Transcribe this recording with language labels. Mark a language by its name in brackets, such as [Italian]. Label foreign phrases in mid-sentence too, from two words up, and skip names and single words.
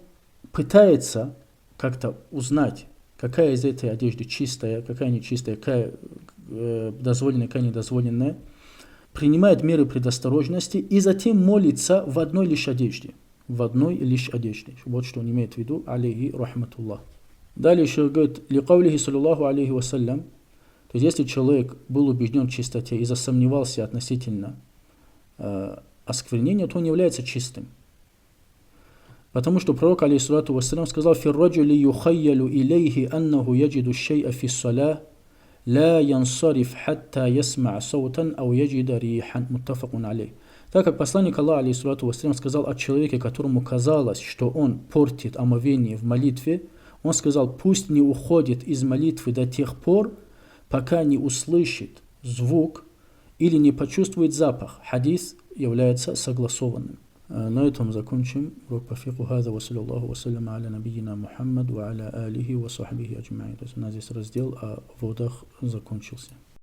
[Russian] Он пытается как-то узнать, какая из этой одежды чистая, какая нечистая, какая дозволенная, какая недозволенная, принимает меры предосторожности и затем молится в одной лишь одежде. В одной лишь одежде. Вот что он имеет в виду, [Arabic] عليه رحمة الله. [Russian] Далее еще говорит, [Arabic] لقوله صلى الله عليه وسلم, [Russian] то есть если человек был убежден в чистоте и засомневался относительно осквернения, то он является чистым. Потому что пророк [Arabic] عليه الصلاة والسلام [Russian] сказал, [Arabic] «في الرجل يخيل إليه أنه يجد الشيء في الصلاة لا ينصرف حتى يسمع صوتا أو يجد ريحا متفق عليه». [Russian] Так как посланник Аллаха [Arabic] عليه الصلاة والسلام [Russian] сказал о человеке, которому казалось, что он портит омовение в молитве, он сказал, пусть не уходит из молитвы до тех пор, пока не услышит звук или не почувствует запах. Хадис является согласованным. На этом закончим урок по фикху. [Arabic] هذا وصلى الله وسلم على نبينا محمد وعلى آله وصحبه أجمعين. [Russian] То есть у нас здесь раздел о водах закончился.